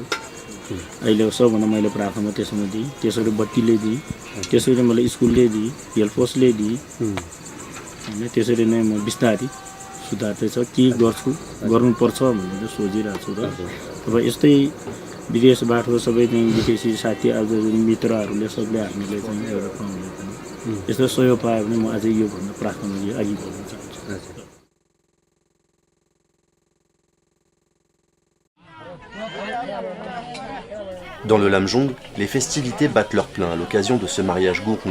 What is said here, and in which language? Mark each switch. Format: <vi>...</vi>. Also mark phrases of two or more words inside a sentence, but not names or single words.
<ne>अहिले सबभन्दा मैले प्राथमिकता त्यसमा दिएँ त्यसरी बत्तीले दिएँ त्यसरी मैले स्कुलले दिएँ हेल्थ पोस्टले दिएँ हैन त्यसरी नै म बिस्तारै सुधार्दै छ के गर्छु गर्नुपर्छ भनेर सोचिरहेको छु र अब यस्तै विदेशबाट सबै चाहिँ विदेशी साथी आज मित्रहरूले सबले हामीले चाहिँ एउटा पाउने पनि यस्तो सहयोग पायो भने म अझै यो भन्दा प्राथमिकता अघि बढ्न चाहन्छु</ne> <fr>Dans le Lamjung, les festivités battent leur plein à l'occasion de ce mariage gourou.</fr>